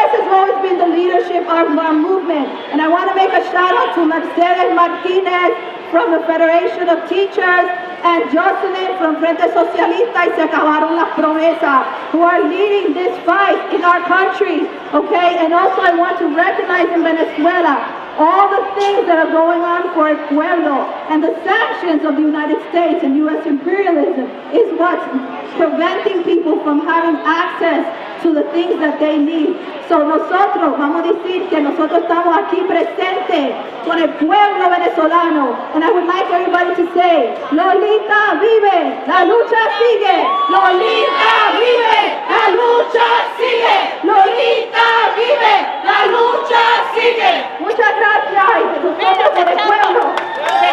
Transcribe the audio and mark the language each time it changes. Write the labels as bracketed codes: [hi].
[en] This has always been the leadership of our movement. And I want to make a shout out to Mercedes Martinez from the Federation of Teachers and Jocelyn from Frente Socialista y Se Acabaron las Promesas, who are leading this fight in our country, okay? And also I want to recognize in Venezuela all the things that are going on for El Pueblo, and the sanctions of the United States and U.S. imperialism is what's preventing people from having access to the things that they need. [es] So nosotros vamos a decir que nosotros estamos aquí presentes con el pueblo venezolano. [en] And I would like everybody to say, [es] Lolita vive, la lucha sigue. Lolita vive, la lucha sigue. Lolita vive, la lucha sigue. Muchas gracias y nosotros por el pueblo.